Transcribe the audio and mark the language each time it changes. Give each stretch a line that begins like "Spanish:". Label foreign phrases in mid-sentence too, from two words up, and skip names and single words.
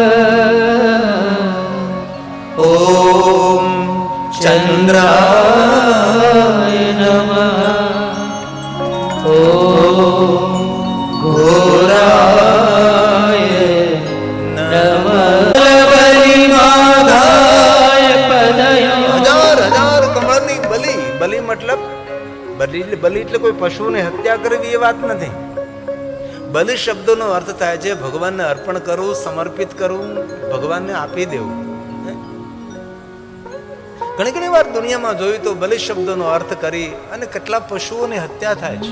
Sanskrit: ओम चंद्राय नमः. ओम घोराय नमः. बलिमाधाय पदय.
Gujarati: 1000 કમળની બલિ. બલિ મતલબ બલિ એટલે કોઈ પશુને હત્યા કરવી એ વાત નથી. બલિ શબ્દનો અર્થ થાય છે ભગવાનને અર્પણ કરવું, સમર્પિત કરવું, ભગવાનને આપી દેવું. ઘણી ઘણી વાર દુનિયામાં જોયું તો બલિ શબ્દનો અર્થ કરી અને કેટલા પશુઓની હત્યા થાય છે.